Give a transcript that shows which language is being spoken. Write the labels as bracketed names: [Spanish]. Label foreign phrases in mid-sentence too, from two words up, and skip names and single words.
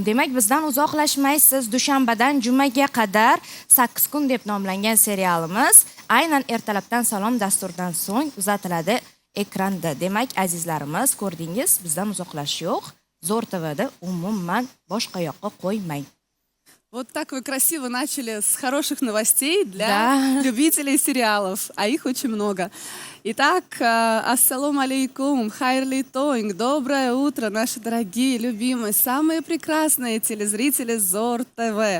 [Uzbek] Demak, bizdan uzoqlashmaysiz. Dushanbadan jumaga qadar 8 kun deb nomlangan serialimiz aynan ertalabdan salom dasturdan so'ng uzatiladi ekranda. Demak, azizlarimiz, ko'rdingiz, bizdan uzoqlashish yo'q. Zo'r TVda umuman boshqa yoqqa qo'ymang. [Russian] Вот так вы красиво начали с хороших новостей для любителей сериалов, а их очень много. Итак, [Arabic] السلام عليكم, [Uzbek] хайрли тоинг, [Russian] доброе утро, наши дорогие, любимые, самые прекрасные телезрители Зор ТВ.